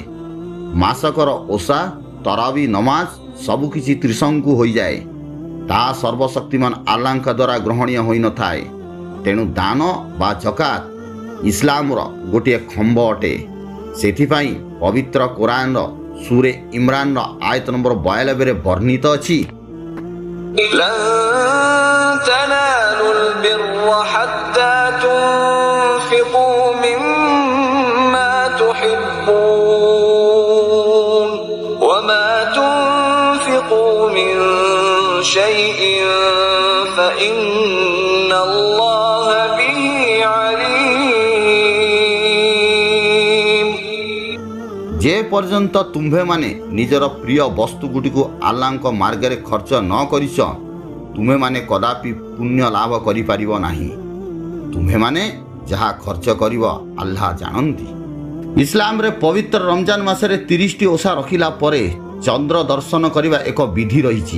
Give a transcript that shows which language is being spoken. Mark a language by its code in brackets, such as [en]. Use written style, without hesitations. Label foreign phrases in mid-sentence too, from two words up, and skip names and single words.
[or] ମାସକର ଓଷା ତରାବୀ ନମାଜ ସବୁକିଛି ତ୍ରିଶଙ୍କୁ ହୋଇଯାଏ। ତାହା ସର୍ବଶକ୍ତିମାନ ଆଲ୍ଲାହଙ୍କ ଦ୍ୱାରା ଗ୍ରହଣୀୟ ହୋଇନଥାଏ। ତେଣୁ ଦାନ ବା ଜକାତ ଇସଲାମର ଗୋଟିଏ ଖମ୍ବ ଅଟେ। ସେଥିପାଇଁ ପବିତ୍ର କୋରାନର ସୂରେ ଇମ୍ରାନର ଆୟତ ନମ୍ବର 92ରେ ବର୍ଣ୍ଣିତ ଅଛି, [ar] لن تنالوا البر حتى تنفقوا مما تحبون وما تنفقوا من شيء فإن الله به عليم। [or] ଯେ ପର୍ଯ୍ୟନ୍ତ ତୁମ୍ଭେମାନେ ନିଜର ପ୍ରିୟ ବସ୍ତୁଗୁଡ଼ିକୁ ଆଲ୍ଲାହଙ୍କ ମାର୍ଗରେ ଖର୍ଚ୍ଚ ନ କରିଛ ତୁମେମାନେ କଦାପି ପୁଣ୍ୟ ଲାଭ କରିପାରିବ ନାହିଁ। ତୁମେମାନେ ଯାହା ଖର୍ଚ୍ଚ କରିବ ଆଲ୍ଲାହ ଜାଣନ୍ତି। ଇସଲାମରେ ପବିତ୍ର ରମଜାନ ମାସରେ 30ଟି ଓଷା ରଖିଲା ପରେ ଚନ୍ଦ୍ର ଦର୍ଶନ କରିବା ଏକ ବିଧି ରହିଛି।